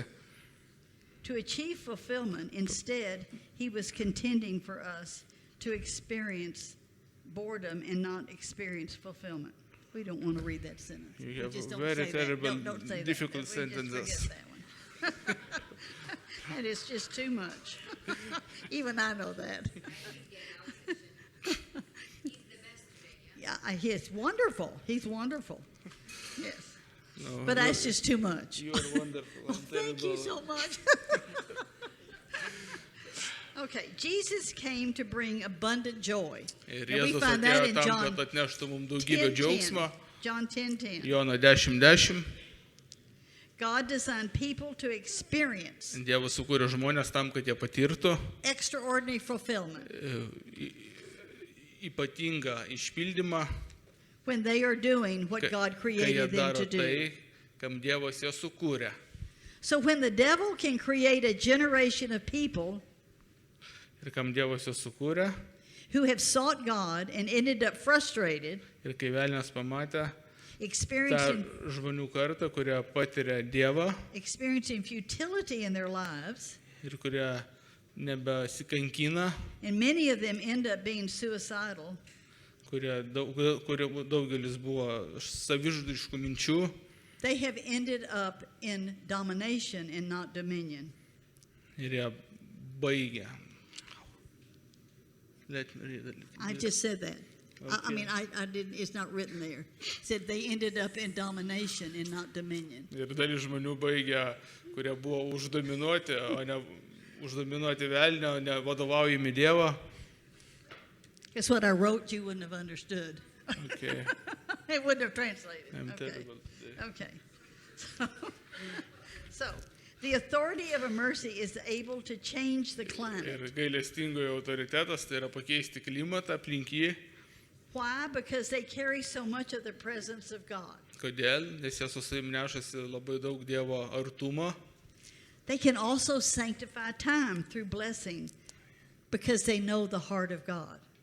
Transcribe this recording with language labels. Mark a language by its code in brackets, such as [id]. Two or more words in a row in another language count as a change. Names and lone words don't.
[en] To achieve fulfillment, instead, he was contending for us to experience boredom and not experience fulfillment. We don't want to read that sentence. You We have just don't very say terrible, that. Don't say difficult that. We just sentences. forget that one. That is just too much. Even I know that. Yeah, he's wonderful. He's wonderful. Yes. No, But that's just too much. You are wonderful. Oh, thank you so much. Okay, Jesus came to bring abundant joy. [lt] Ir [en] And we [lt] Jėzus [en] find that [lt] atėjo [en] in [lt] tam, [en] John [lt] kad atneštų mums daugybę [en] 10:10. [lt] džiaugsmo. [en] John 10:10. [lt] Jono 10:10. [en] God designed people to experience [lt] Dievas sukūrė žmonės tam, kad jie patirtų [en] extraordinary fulfillment [lt] ypatingą išpildymą, [en] when they are doing what God [lt] kai jie [en] created them [lt] daro [en] to do. [lt] tai, kam Dievas ją sukūrė. [en] So when the devil can create a generation of people [lt] Ir kam Dievas ją sukūrė, [en] who have sought God and ended up frustrated, [lt] ir kai velnias pamatė tą [en] experiencing [lt] žmonių kartą, kurie patiria Dievą [en] futility in their lives, [lt] ir kurie nebesikankina, [en] and many of them end up being suicidal, [lt] kurie daugelis buvo savižudiškų minčių, [en] they have ended up in domination and not dominion. [lt] ir jie baigė. [en] Let me read it. I just said that. I Okay. mean, I didn't, it's not written there. It said they ended up in domination and not dominion. [lt] Ir dalis žmonių baigė, kurie buvo uždominuoti, o ne uždominuoti velnio, o ne vadovaujami Dievo. [en] Guess what I wrote you wouldn't have understood. Okay. It wouldn't have translated. I'm Okay. terrible today. Okay. So, the authority of a mercy is able to change the climate. [lt] Ir gailestingojo autoritetas tai yra pakeisti klimatą aplink jį. [en] Why? Because they carry so much of the presence of God. [lt] Kodėl? Nes jie su savim nešasi labai daug Dievo artumo. [en] They can also sanctify time through blessing because they know the heart of God.